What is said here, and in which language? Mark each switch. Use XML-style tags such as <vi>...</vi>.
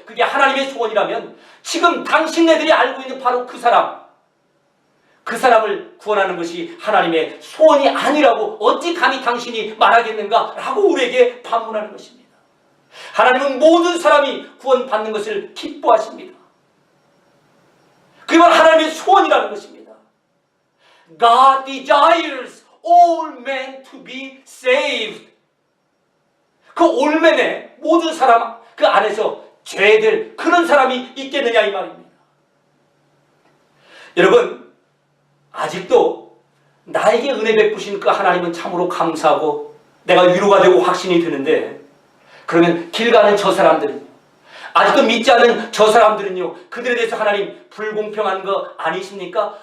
<ko>그게 하나님의 소원이라면 지금 당신네들이 알고 있는 바로 그 사람, 그 사람을 구원하는 것이 하나님의 소원이 아니라고 어찌 감히 당신이 말하겠는가 라고 우리에게 반문하는 것입니다. 하나님은 모든 사람이 구원받는 것을 기뻐하십니다. 그게 바로 하나님의 소원이라는 것입니다.</ko> <en>God desires all men to be saved.</en> <ko>그</ko> <en>all men</en> <ko>의 모든 사람 그 안에서 죄들 그런 사람이 있겠느냐 이 말입니다. 여러분, 아직도 나에게 은혜 베푸신 그 하나님은 참으로 감사하고 내가 위로가 되고 확신이 드는데, 그러면 길 가는 저 사람들은요, 아직도 믿지 않는 저 사람들은요, 그들에 대해서 하나님 불공평한 거 아니십니까?</ko>